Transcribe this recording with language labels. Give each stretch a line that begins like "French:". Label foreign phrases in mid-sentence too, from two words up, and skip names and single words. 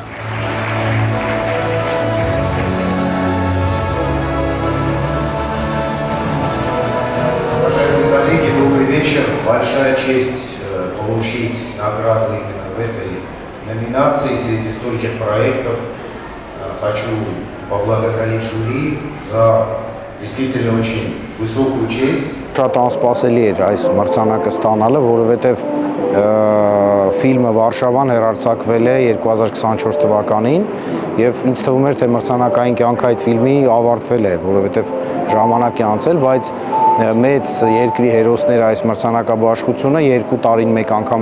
Russian: Уважаемые коллеги, добрый вечер. Большая честь получить награду именно в этой номинации среди стольких проектов. Хочу поблагодарить жюри за действительно очень высокую честь.
Armenian: Շատ անսպասելի էր այս մրցանակը ստանալը, որովհետև ֆիլմը Վարշավան հեռարձակվել է 2024 թվականին եւ ինձ թվում էր թե մրցանակային կյանքը այդ ֆիլմի ավարտվել է, որովհետև ժամանակ է անցել, բայց մեծ երկրի հերոսները այս մրցանակաբաշխությունը 2 տարին մեկ անգամ